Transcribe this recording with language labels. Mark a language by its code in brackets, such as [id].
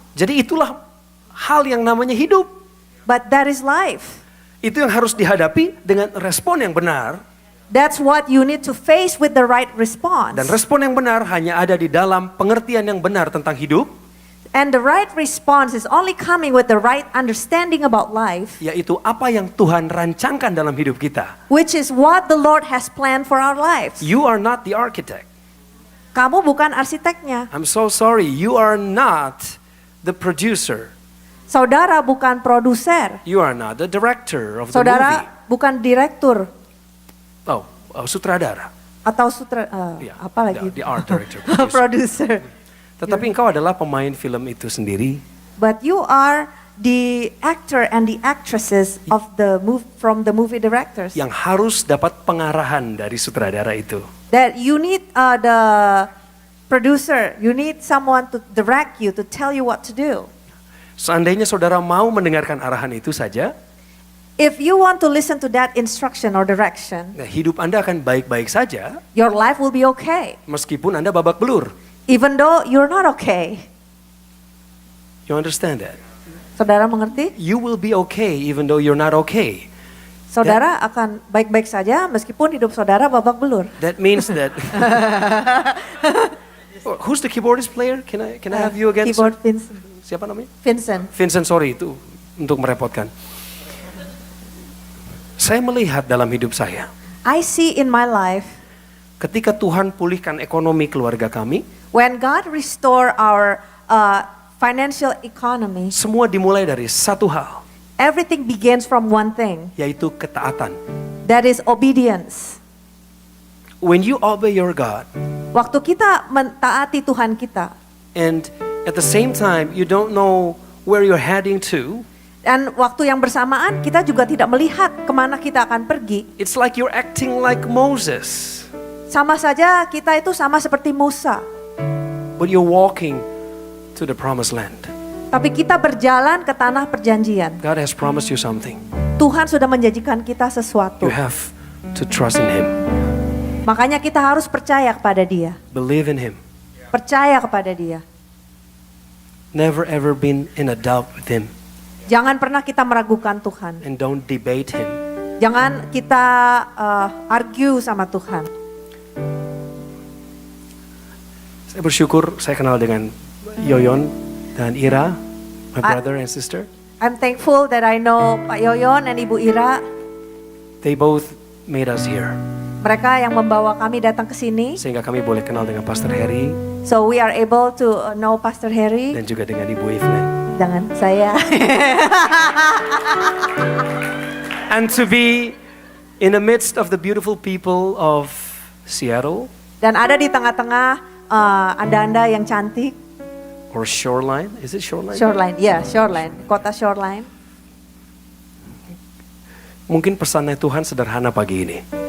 [id] Jadi itulah hal yang namanya hidup. [en] But that is life. [id] Itu yang harus dihadapi dengan respon yang benar. [en] That's what you need to face with the right response. [id] Dan respon yang benar hanya ada di dalam pengertian yang benar tentang hidup. [en] And the right response is only coming with the right understanding about life, [id] Yaitu apa yang Tuhan rancangkan dalam hidup kita. [en] which is what the Lord has planned for our lives. You are not the architect. [id] Kamu bukan arsiteknya. [en] I'm so sorry, you are not the producer. [id] Saudara bukan produser. [en] You are not the director of the [id] Saudara [en] movie. [id] bukan direktur Sutradara. atau Ya, apa lagi? [en] the art director, producer. Producer. [id] Tetapi engkau adalah pemain film itu sendiri. [en] But you are the actor and the actresses of from the movie directors. [id] Yang harus dapat pengarahan dari sutradara itu. [en] That you need the producer, you need someone to direct you, to tell you what to do. [id] Seandainya saudara mau mendengarkan arahan itu saja, [en] If you want to listen to that instruction or direction, [id] nah hidup Anda akan baik-baik saja [en] your life will be okay, [id] meskipun Anda babak belur. [en] even though you're not okay. You understand that? [id] Saudara mengerti? [en] You will be okay even though you're not okay. [id] Saudara akan baik-baik saja meskipun hidup saudara babak belur. [en] That means that Who's the keyboardist player? Can I have you again? Keyboard sir? Vincent. [id] Siapa namanya? Vincent. Vincent, sorry itu untuk merepotkan. Saya melihat dalam hidup saya, [en] I see in my life [id] ketika Tuhan pulihkan ekonomi keluarga kami, [en] when God restore our financial economy, [id] semua dimulai dari satu hal, [en] everything begins from one thing, [id] yaitu ketaatan. [en] that is obedience. When you obey your God, [id] Waktu kita mentaati Tuhan kita, [en] and at the same time you don't know where you're heading to, [id] dan waktu yang bersamaan kita juga tidak melihat kemana kita akan pergi, [en] it's like you're acting like Moses, [id] sama saja kita itu sama seperti Musa. [en] but you're walking to the promised land. [id] Tapi kita berjalan ke tanah perjanjian. [en] God has promised you something. [id] Tuhan sudah menjanjikan kita sesuatu. [en] You have to trust in Him, [id] Makanya kita harus percaya kepada Dia. [en] believe in Him, [id] Percaya kepada Dia. [en] never ever been in a doubt with Him, [id] Jangan pernah kita meragukan Tuhan. [en] and don't debate Him. [id] Jangan kita argue sama Tuhan. Saya bersyukur saya kenal dengan Yoyon dan Ira, [en] my brother and sister. I'm thankful that I know Pak Yoyon and Ibu Ira. They both made us here, [id] Mereka yang membawa kami datang ke sini. sehingga kami boleh kenal dengan Pastor Harry [en] So we are able to know Pastor Harry. [id] dan juga dengan Ibu Evelyn. Jangan saya. [en] And to be in the midst of the beautiful people of Seattle [id] Dan ada di tengah-tengah anda-anda yang cantik. [en] or Shoreline, is it Shoreline? [id] Shoreline, ya Shoreline, kota Shoreline. Mungkin pesannya Tuhan sederhana pagi ini,